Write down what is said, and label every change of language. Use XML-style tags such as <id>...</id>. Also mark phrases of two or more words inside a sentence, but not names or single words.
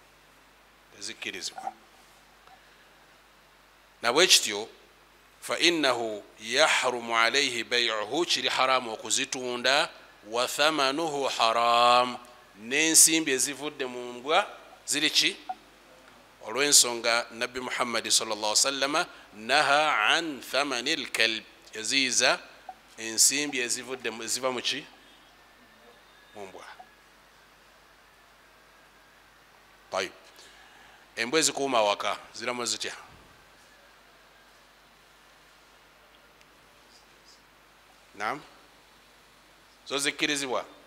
<lg>nabwe kityo</lg> <ar>فإنه يحرم عليه بيعه</ar> <lg>kiri haramu okuzitunda</lg> <ar>وثمنه حرام</ar> <lg>n'ensimbi ezivudde mu mbwa ziri ki olw'ensonga nabbi muhammadi</lg> <ar>صلى الله سلم نهى عن ثمن الكلب</ar> <lg>yaziiza ensimbi eziva mu ki mu mbwa. Tayib, embwa ezikuuma awaka ziramu zitya? Naam, zo zikkirizibwa?</lg>